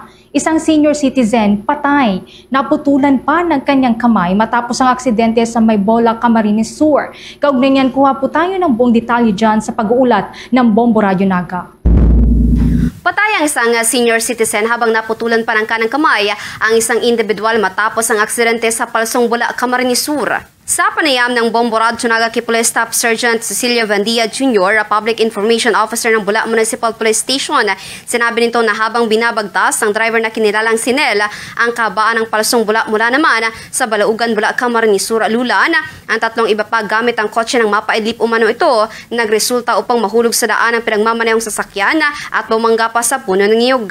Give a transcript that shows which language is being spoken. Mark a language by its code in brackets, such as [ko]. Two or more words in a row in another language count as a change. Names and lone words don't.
[tl] Isang senior citizen, patay, naputulan pa ng kanyang kamay matapos ang aksidente sa Maybola, Camarines Sur. Kaugnay niyan, kuha po tayo ng buong detalye dyan sa pag-uulat ng Bombo Radio Naga. Patay ang isang senior citizen habang naputulan pa ng kanang kamay ang isang individual matapos ang aksidente sa Palsong Bula, Camarines Sur. Sa panayam ng Bombo Radio Naga kay Police Staff Sergeant Cecilia Vandia Jr., Public Information Officer ng Bula Municipal Police Station, sinabi nito na habang binabagtas ng driver na kinilalang si Nel ang kabaan ng Palsong Bula mula naman sa Balaugan, Bula, Camarines Sur, Lulan, ang tatlong iba pa gamit ang kotse ng mapaidlip umano ito, nagresulta upang mahulog sa daan ang pinagmamanehong sasakyan at bumangga pa sa puno ng niyog.